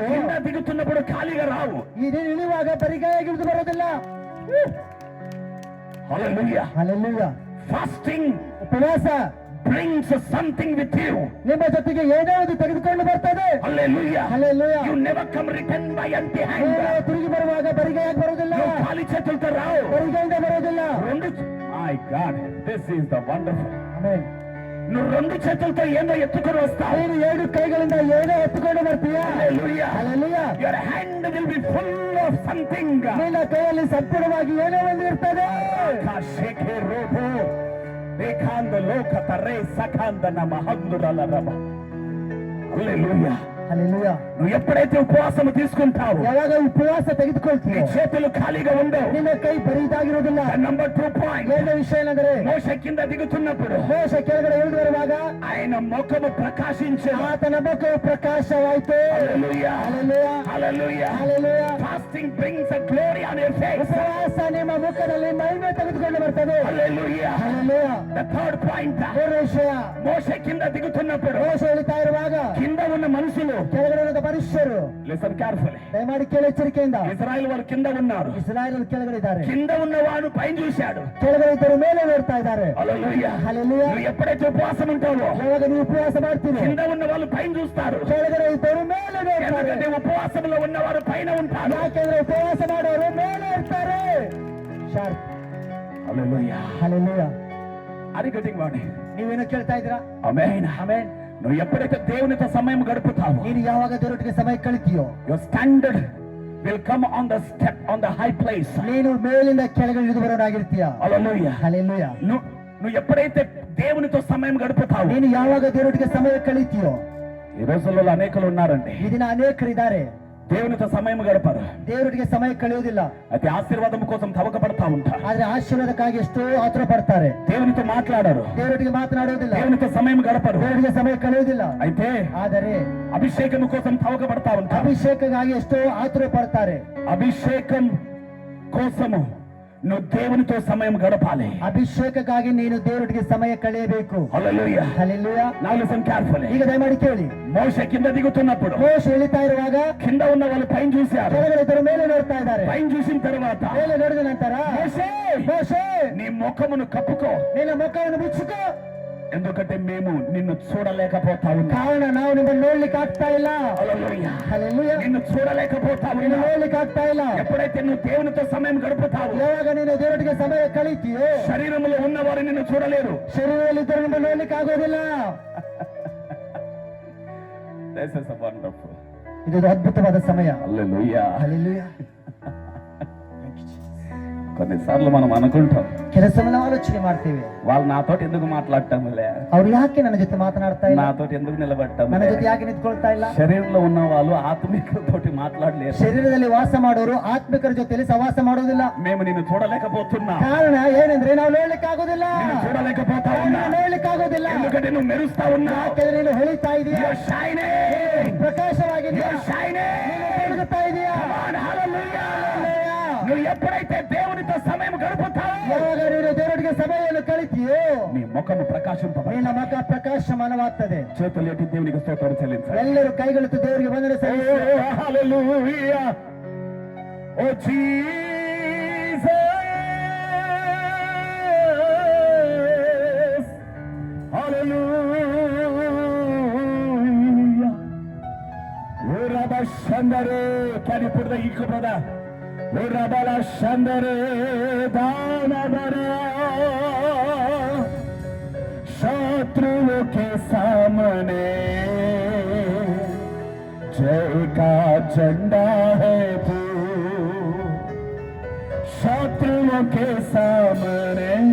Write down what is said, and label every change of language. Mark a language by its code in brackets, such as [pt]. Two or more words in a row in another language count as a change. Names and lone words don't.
[te] కింద దిగుతున్నప్పుడు ఖాళీగా రావు. [kn] ಈ ನೀನು ಇಳಿಯುವಾಗ ಬರಿಗಾಯಾಗಿ ಇಳಿದು ಬರೋದಿಲ್ಲ. [te] హల్లెలూయా. [kn] ಹಲ್ಲೆಲೂಯಾ. [te] ఫాస్టింగ్ [kn] ಉಪವಾಸ [en] brings something with you. [kn] ನಿಮ್ಮ ಜೊತೆಗೆ ಏನೋ ಒಂದು ತೆಗೆದುಕೊಂಡು ಬರ್ತದೆ. [te] హల్లెలూయా. [kn] ಹಲ್ಲೆಲೂಯಾ. [en] You never come return by empty hand. [kn] ನೀನು ತಿರುಗಿ ಬರುವಾಗ ಬರಿಗಾಯಾಗಿ ಬರೋದಿಲ್ಲ. [te] నువ్వు ఖాళీ చేతులతో రావు. [kn] ಬರಿಗೈಯಿಂದ ಬರೋದಿಲ್ಲ. [en] My God, this is the wonderful. [kn] ಆಮೆನ್. [te] నువ్వు 2 చేతులతో ఏందో ఎత్తుకొని వస్తావు. [kn] ನೀನು 2 ಕೈಗಳಿಂದ ಏನೋ ಎತ್ತುಕೊಂಡು ಬರ್ತೀಯ. [te] హల్లెలూయా. [kn] ಹಲ್ಲೆಲೂಯಾ. [en] Your hand will be full of something. [kn] ನಿನ್ನ ಕೈಯಲ್ಲಿ ಸಂಪೂರ್ಣವಾಗಿ ಏನೋ ಒಂದು ಇರ್ತದೆ. ಕಾಶೇಕೆ ರೋಬೋ ಬೇಕಾಂದ ಲೋಕ ತರೆ ಸಕಾಂದ ನಮ ಹಂದುರಲ ರಮ. [te] హల్లెలూయా. హల్లెలూయా. నువ్వు ఎప్పుడైతే ఉపవాసం తీసుకుంటావు [kn] ಯಾವಾಗ ಉಪವಾಸ [te] నీ [kn] ತೆಗೆದುಕೊಳ್ತೀಯ [te] చేతులు ఖాళీగా ఉండవు. [kn] ನಿನ್ನ ಕೈ ಬರಿದಾಗಿರುವುದಿಲ್ಲ. [te] నెంబర్ 2 పాయింట్, [kn] ಏನೋ ವಿಷಯ ಏನಂದ್ರೆ [te] మోషే కింద దిగుతున్నప్పుడు [kn] ಮೋಶೆ ಕೆಳಗಡೆ ಇಳಿದು ಬರುವಾಗ [te] ఆయన ముఖము ప్రకాశించెను. [kn] ಆತನ ಮುಖವು ಪ್ರಕಾಶವಾಯಿತು. [te] హల్లెలూయా. [kn] ಹಲ್ಲೆಲೂಯಾ. [te] హల్లెలూయా. [kn] ಹಲ್ಲೆಲೂಯಾ. [en] Fasting brings a glory on your face. [kn] ಉಪವಾಸ ನಿಮ್ಮ ಮುಖದಲ್ಲಿ ಮಹಿಮೆ ತೆಗೆದುಕೊಂಡು ಬರ್ತದೆ. [te] హల్లెలూయా. [kn] ಹಲ್ಲೆಲೂಯಾ. [en] The third point, [kn] ಮೂರನೇ ವಿಷಯ, [te] మోషే కింద దిగుతున్నప్పుడు [kn] ಮೋಶೆ ಇಳಿತಾ ಇರುವಾಗ [te] కింద ఉన్న మనుషులు, [kn] ಕೆಳಗಡೆ ಇರುವ ಮನುಷ್ಯರು, [en] listen carefully, [kn] ದಯಮಾಡಿ ಕೇಳಿ ಎಚ್ಚರಿಕೆಯಿಂದ, [te] ఇశ్రాయేల్ వారు కింద ఉన్నారు. [kn] ಇಸ್ರಾಯೇಲ್ ಕೆಳಗಡೆ ಇದ್ದಾರೆ. [te] కింద ఉన్న వాడు పైన చూశాడు. [kn] ಕೆಳಗಡೆ ಇದ್ದರು ಮೇಲೆ ನೋಡ್ತಾ ಇದ್ದಾರೆ. [te] హల్లెలూయా. హల్లెలూయా. నువ్వు ఎప్పుడైతే ఉపవాసం ఉంటావో [kn] ಯಾವಾಗ ನೀವು ಉಪವಾಸ ಮಾಡ್ತೀರಿ [te] కింద ఉన్న వాళ్ళు పైన చూస్తారు. [kn] ಕೆಳಗಡೆ ಇದ್ದರು ಮೇಲೆ ನೋಡ್ತಾರೆ. [te] ఎందుకంటే ఉపవాసంలో ఉన్నవారు పైన ఉంటారు. [kn] ಯಾಕೆಂದ್ರೆ ಉಪವಾಸ ಮಾಡೋರು ಮೇಲೆ ಇರ್ತಾರೆ. ಶಾರ್ಪ್. [te] హల్లెలూయా. [kn] ಹಲ್ಲೆಲೂಯಾ. [te] అది గట్టిగా వాడి. [kn] ನೀವೇನೋ ಕೇಳ್ತಾ ಇದ್ದೀರಾ? [te] ఆమేన్. [kn] ಆಮೆನ್. [te] నువ్వు ఎప్పుడైతే దేవునితో సమయం గడుపుతావో [kn] ನೀನು ಯಾವಾಗ ದೇವರೊಟ್ಟಿಗೆ ಸಮಯ ಕಳಿತೀಯೋ [en] your standard will come on the step on the high place. [kn] ನೀನು ಮೇಲಿಂದ ಕೆಳಗೆ ಇಳಿದು ಬರೋನಾಗಿರ್ತೀಯ. [en] Hallelujah. [te] హల్లెలూయా. నువ్వు ఎప్పుడైతే దేవునితో సమయం గడుపుతావు, [kn] ನೀನು ಯಾವಾಗ ದೇವರೊಟ್ಟಿಗೆ ಸಮಯ ಕಳೀತೀಯೋ. [te] ఈ రోజుల్లో అనేకులు ఉన్నారండి, [kn] ಈ ದಿನ ಅನೇಕರಿದ್ದಾರೆ [te] దేవునితో సమయం గడపరు, [kn] ದೇವರೊಟ್ಟಿಗೆ ಸಮಯ ಕಳೆಯುವುದಿಲ್ಲ. [te] అయితే ఆశీర్వాదం కోసం తవకపడతా ఉంటారు, [kn] ಆದ್ರೆ ಆಶೀರ್ವಾದಕ್ಕಾಗಿ ಎಷ್ಟೋ ಆತುರ ಪಡ್ತಾರೆ, [te] దేవునితో మాట్లాడరు, [kn] ದೇವರೊಟ್ಟಿಗೆ ಮಾತನಾಡುವುದಿಲ್ಲ, [te] దేవునితో సమయం గడపరు, [kn] ದೇವರಿಗೆ ಸಮಯ ಕಳೆಯುವುದಿಲ್ಲ. [te] అయితే [kn] ಆದರೆ [te] అభిషేకం కోసం తవకపడతా ఉంటారు, [kn] ಅಭಿಷೇಕಕ್ಕಾಗಿ ಎಷ್ಟೋ ಆತುರ ಪಡ್ತಾರೆ. [te] అభిషేకం కోసము నువ్వు దేవునితో సమయం గడపాలి. ಅಭಿಷೇಕಕ್ಕಾಗಿ ನೀನು ದೇವರೊಟ್ಟಿಗೆ ಸಮಯ ಕಳೆಯಬೇಕು. హల్లెలూయా. హల్లెలూయా. [en] Now listen carefully. [kn] ಈಗ ದಯಮಾಡಿ ಕೇಳಿ. [te] మోషే కింద దిగుతున్నప్పుడు [kn] ಮೋಶೆ ಇಳಿತಾ ಇರುವಾಗ [te] కింద ఉన్న వాళ్ళు పైన చూశారు, [kn] ಕೆಳಗಡೆ ಇದ್ದವರು ಮೇಲೆ ನೋಡ್ತಾ ಇದ್ದಾರೆ. [te] పైన చూసిన తర్వాత [kn] ಮೇಲೆ ನೋಡಿದ ನಂತರ [te] మోషే, [kn] ಮೋಶೆ [te] నీ ముఖమును కప్పుకో, [kn] ನಿನ್ನ ಮುಖವನ್ನು ಮುಚ್ಚುಕೋ, [te] ఎందుకంటే మేము నిన్ను చూడలేకపోతా ఉన్నాం. [kn] ಕಾರಣ ನಾವು ನಿಮ್ಮನ್ನು ನೋಡ್ಲಿಕ್ಕೆ ಆಗ್ತಾ ಇಲ್ಲ. [te] హల్లెలూయా. [kn] ಹಲ್ಲೆಲೂಯಾ. [te] నిన్ను చూడలేకపోతా [kn] ನಿನ್ನ [te] ఉన్నాం. [kn] ನೋಡ್ಲಿಕ್ಕೆ ಆಗ್ತಾ ಇಲ್ಲ. [te] ఎప్పుడైతే నువ్వు దేవునితో సమయం గడుపుతావు, [kn] ಯಾವಾಗ ನೀನು ದೇವರೊಟ್ಟಿಗೆ ಸಮಯ ಕಳೀತೀಯೋ [te] శరీరంలో ఉన్నవారు నిన్ను చూడలేరు. [kn] ಶರೀರದಲ್ಲಿ ಇದ್ದರೂ ನಿಮ್ಮನ್ನು ನೋಡ್ಲಿಕ್ಕೆ ಆಗೋದಿಲ್ಲ. [en] This is a wonderful. [kn] ಇದು ಅದ್ಭುತವಾದ ಸಮಯ. [te] హల్లెలూయా. [kn] ಹಲ್ಲೆಲೂಯಾ. [te] కొన్నిసార్లు మనం అనుకుంటాం, [kn] ಕೆಲಸವನ್ನು ಆಲೋಚನೆ ಮಾಡ್ತೇವೆ, [te] వాళ్ళు నాతోటి ఎందుకు మాట్లాడటంలే, [kn] ಅವ್ರು ಯಾಕೆ ನನ್ನ ಜೊತೆ ಮಾತನಾಡ್ತಾ ಇಲ್ಲ, [te] నాతోటి ఎందుకు నిలబడటం, [kn] ನನ್ನ ಜೊತೆ ಯಾಕೆ ನಿಂತ್ಕೊಳ್ತಾ ಇಲ್ಲ. [te] శరీరంలో ఉన్న వాళ్ళు ఆత్మికులతోటి మాట్లాడలేరు. [kn] ಶರೀರದಲ್ಲಿ ವಾಸ ಮಾಡೋರು ಆತ್ಮಿಕರ ಜೊತೆಯಲ್ಲಿ ಸವಾಸ ಮಾಡೋದಿಲ್ಲ. [te] మేము నిన్ను చూడలేకపోతున్నా, [kn] ಕಾರಣ ಏನಂದ್ರೆ ನಾವು ನೋಡ್ಲಿಕ್ಕೆ ಆಗೋದಿಲ್ಲ, [te] నిన్ను చూడలేకపోతా ఉన్నా, [kn] ನೋಡ್ಲಿಕ್ಕೆ ಆಗೋದಿಲ್ಲ. [te] ఎందుకంటే నువ్వు మెరుస్తా ఉన్నావు. [kn] ಯಾಕೆಂದ್ರೆ ನೀನು ಹೊಳಿತಾ ಇದೀಯಾ, [en] You're shining. [kn] ಪ್ರಕಾಶವಾಗಿದೆಯಾ, [en] You're shining. [kn] ಬೆಳಗುತ್ತಾ ಇದೆಯಾ. [en] Come on, hallelujah. [te] నువ్వు ఎప్పుడైతే దేవునితో సమయం గడుపుతావో, [kn] ಯಾವಾಗ ನೀನು ದೇವರಿಗೆ ಸಮಯವನ್ನು ಕಳಿತೀಯೋ [te] నీ ముఖము ప్రకాశింపబడి, [kn] ನಿನ್ನ ಮುಖ ಪ್ರಕಾಶಮಾನವಾಗ್ತದೆ. [te] చేతులు ఎత్తి దేవునికి స్తోత్రం చెల్లించాలి. [kn] ಎಲ್ಲರೂ ಕೈಗಳೆತ್ತು ದೇವರಿಗೆ ವಂದನೆ ಸಲ್ಲಿಸಿ. [en] Oh, hallelujah. Oh, Jesus. Hallelujah. Oh, Rabba Shandare. Can you put the echo, brother? Oh, Rabba Shandare. Danabara. [hi] शत्रुओं के सामने जय का झंडा है तू, शत्रुओं के सामने